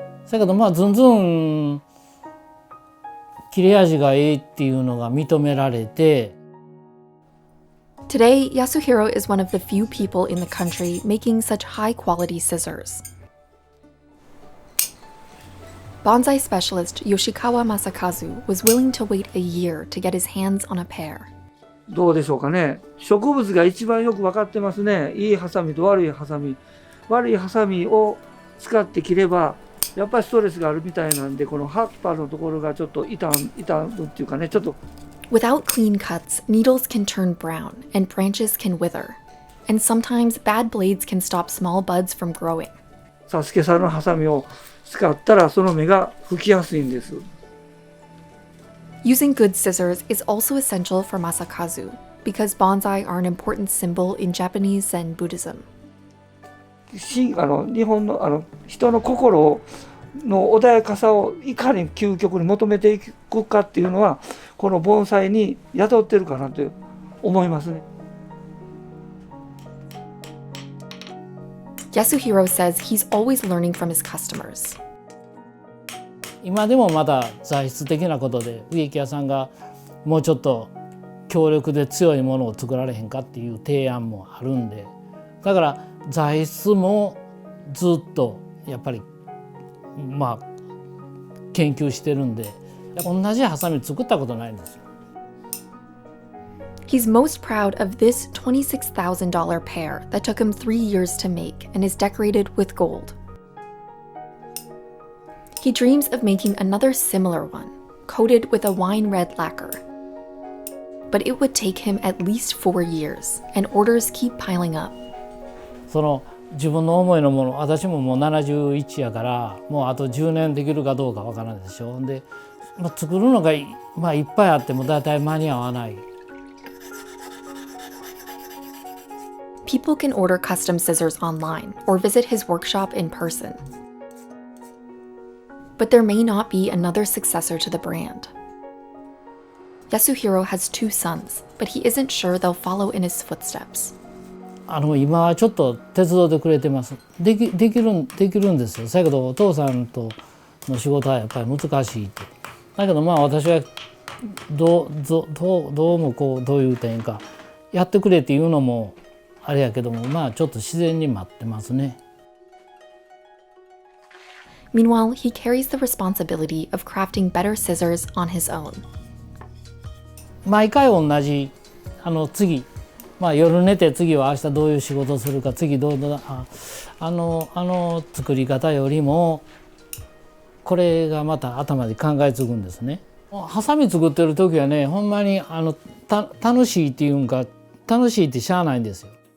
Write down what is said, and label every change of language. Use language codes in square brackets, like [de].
[ja] だけどずんずん切れ味がいいっていうのが認められて。 [en] Today, Yasuhiro is one of the few people in the country making such high-quality scissors. Bonsai specialist Yoshikawa Masakazu was willing to wait a year to get his hands on a pair. [ja] どうでしょうかね。植物が一番よく分かってますね。いいハサミと悪いハサミ。悪いハサミを使って切ればやっぱりストレスがあるみたいなんで、この葉っぱのところがちょっと傷むっていうかね、ちょっと。 [en] Without clean cuts, needles can turn brown and branches can wither. And sometimes bad blades can stop small buds from growing. [ja] サスケさんのハサミを使ったらその芽が吹きやすいんです。 [en] Using good scissors is also essential for Masakazu because bonsai are an important symbol in Japanese Zen Buddhism. [ja] 日本の人の心の穏やかさをいかに究極に求めていくかっていうのはこの盆栽に宿ってるかなと思いますね。 [en] Yasuhiro says he's always learning from his customers. [ja] 今でもまだ材質的なことで植木屋さんがもうちょっと強力で強いものを作られへんかっていう提案もあるんで、だから材質もずっとやっぱり研究してるんで、同じハサミ作ったことないんですよ。 [en] He's most proud of this $26,000 pear that took him 3 years to make and is decorated with gold. He dreams of making another similar one, coated with a wine red lacquer. But it would take him at least 4 years, and orders keep piling up. [ja] その自分の思いのもの、私ももう71やからもうあと10年できるかどうかわからないでしょ。で、作るのがいっぱいあってもだいたい間に合わない。 [en] People can order custom scissors online or visit his workshop in person. But there may not be another successor to the brand. Yasuhiro has 2 sons, but he isn't sure they'll follow in his footsteps. [ja] 今はちょっと手伝ってくれてます。できるんですよ。だけどお父さんとの仕事はやっぱり難しいって。だけど私はどうもどういう点かやってくれっていうのもあれやけどもちょっと自然に待ってますね。 [en] Meanwhile, he carries the responsibility of crafting better scissors on his own. [ja] 毎回同じ次、夜寝て次は明日どういう仕事をするか、次作り方よりもこれがまた頭で考えつくんですね。ハサミ作ってる時はね、ほんまに楽しいっていうんか、楽しいってしゃあないんですよ。